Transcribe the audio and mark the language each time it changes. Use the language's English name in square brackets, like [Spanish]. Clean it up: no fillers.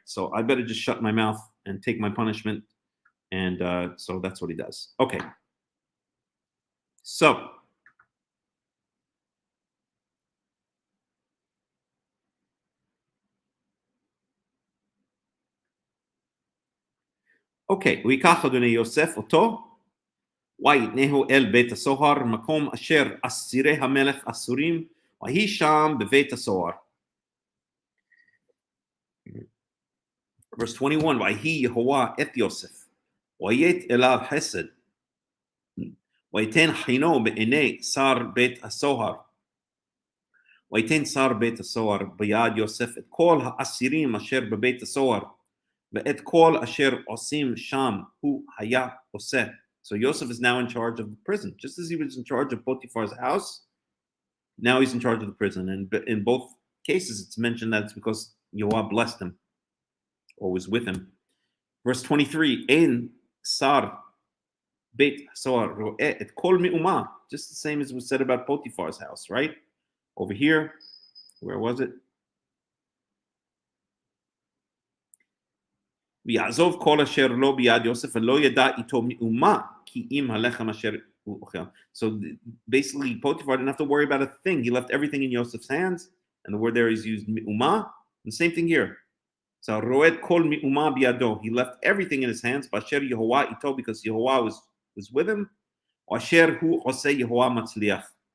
[English] So I better just shut my mouth and take my punishment. And so that's what he does. Okay. So [Hebrew] ויקח אדוני יוסף אותו, ויתנהו אל בית הסוהר, מקום אשר אסירי המלך אסורים, ויהי שם בבית הסוהר. [English] Verse 21, [Hebrew] ויהי יהוה את יוסף, ויית אליו חסד, ויתן חינו בעיני שר בית הסוהר. ויתן שר בית הסוהר ביד יוסף את כל האסירים אשר בבית הסוהר, ואת כל אשר עושים שם הוא היה עושה. [English] So Yosef is now in charge of the prison. Just as he was in charge of Potiphar's house, now he's in charge of the prison. And in both cases, it's mentioned that it's because Yoah blessed him or was with him. Verse 23, [Hebrew] Ein sar beit soar ro'eh et kol me'umah. [English] Just the same as was said about Potiphar's house, right? Over here, where was it? [Hebrew] ויעזוב כל אשר לא ביד יוסף ולא ידע איתו מאומה כי אם הלחם אשר הוא אוכל. [English] So basically Potiphar didn't have to worry about a thing. He left everything in Yosef's hands, and the word there is used מאומה. The same thing here. So [Hebrew] roed kol מאומה בידו. [English] He left everything in his hands. [Hebrew] באשר יהוה איתו, [English] because Yehovah was with him. [Hebrew] אשר הוא עושה יהוה מצליח.